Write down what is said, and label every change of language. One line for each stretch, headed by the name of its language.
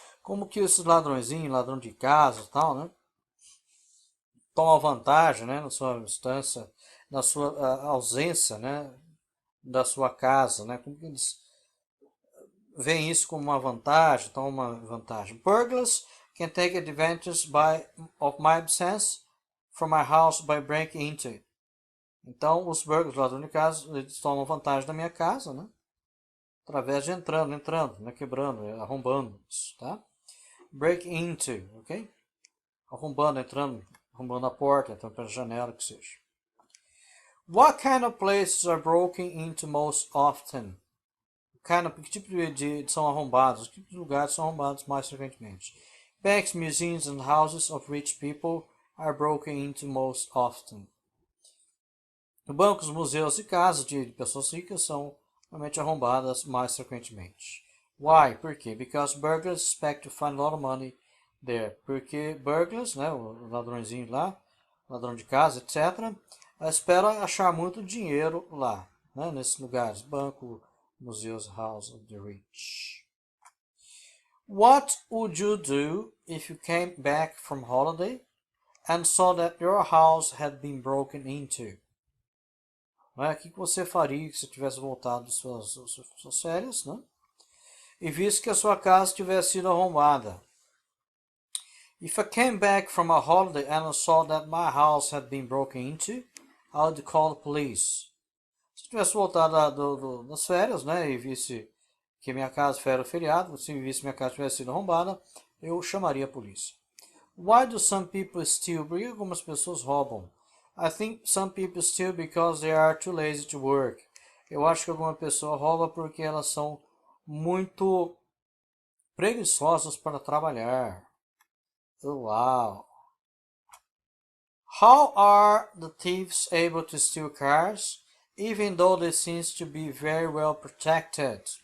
Portuguese: Como que esses ladrõezinhos, ladrão de casa e tal, né? Tomam vantagem, né, na sua instância, na sua ausência, né, da sua casa, né? Como que eles veem isso como uma vantagem, tomam uma vantagem.
English: Burglars can take advantage of my absence from my house by breaking into it.
Portuguese: Então, os burglars, ladrões de casa, eles tomam vantagem da minha casa, né? Através de entrando, né? Quebrando, arrombando, tá? Break into, ok? Arrombando, entrando, arrombando a porta, entrando pela janela, que seja.
English: What kind of places are broken into most often?
Portuguese: Que tipo de são arrombados? Que tipo de lugares são arrombados mais frequentemente?
English: Banks, museums and houses of rich people are broken into most often.
Portuguese: Bancos, museus e casas de pessoas ricas são normalmente arrombadas mais frequentemente.
English: Why?
Portuguese: Por quê?
English: Because burglars expect to find a lot of money there.
Portuguese: Porque burglars, né, o ladrãozinho lá, ladrão de casa, etc., esperam achar muito dinheiro lá, né, nesses lugares. Banco, museus,
English: house of the rich. What would you do if you came back from holiday and saw that your house had been broken into?
Portuguese: O que você faria se tivesse voltado de suas férias, né? E visto que a sua casa tivesse sido arrombada?
English: If I came back from a holiday and I saw that my house had been broken into, I would call the police.
Portuguese: Se eu tivesse voltado das férias, né, e visse que minha casa era feriado, se visse minha casa tivesse sido arrombada, eu chamaria a polícia.
English: Why do some people steal?
Portuguese: Por que algumas pessoas roubam?
English: I think some people steal because they are too lazy to work.
Portuguese: Eu acho que alguma pessoa rouba porque elas são muito preguiçosas para trabalhar. Uau!
English: How are the thieves able to steal cars, even though they seem to be very well protected?